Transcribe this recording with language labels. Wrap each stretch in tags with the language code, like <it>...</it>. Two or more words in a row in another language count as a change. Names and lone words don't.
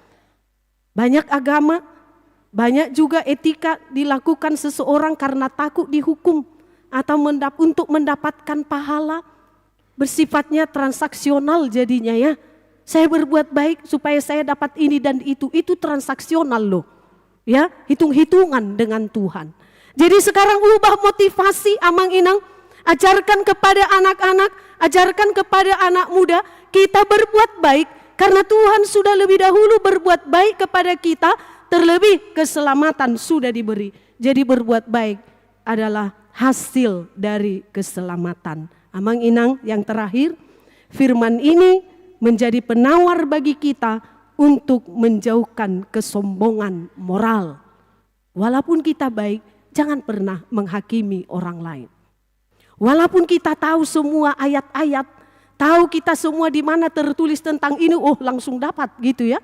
<id>Banyak agama, banyak juga etika dilakukan seseorang karena takut dihukum atau untuk mendapatkan pahala, bersifatnya transaksional jadinya ya. Saya berbuat baik supaya saya dapat ini dan itu transaksional loh. Ya, hitung-hitungan dengan Tuhan. Jadi sekarang ubah motivasi</id> <bbc>amang inang,</bbc> <id>ajarkan kepada anak-anak, ajarkan kepada anak muda, kita berbuat baik karena Tuhan sudah lebih dahulu berbuat baik kepada kita. Terlebih keselamatan sudah diberi. Jadi berbuat baik adalah hasil dari keselamatan.</id> <bbc>Amang inang,</bbc> <id>yang terakhir, firman ini menjadi penawar bagi kita untuk menjauhkan kesombongan moral. Walaupun kita baik, jangan pernah menghakimi orang lain. Walaupun kita tahu semua ayat-ayat, tahu kita semua di mana tertulis tentang ini, langsung dapat gitu ya.</id>